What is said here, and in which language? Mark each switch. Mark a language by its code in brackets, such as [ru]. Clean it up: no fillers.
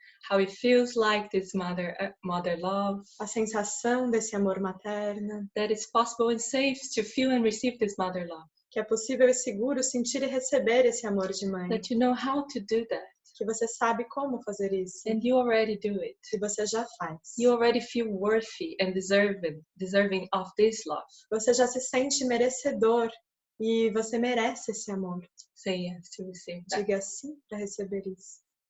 [en] How it feels like this mother love, [pt] A sensação desse amor materno, [en] that it's possible and safe to feel and receive this mother love, [pt] que é possível e seguro sentir e receber esse amor de mãe, [en] that you know how to do that, [pt] que você sabe como fazer isso, [en] and you already do it. [pt] que você já faz. [en] You already feel worthy and deserving of this love. [pt] Você já se sente merecedor e você merece esse amor. [en] Say yes to receive that. [pt] Diga sim para receber isso.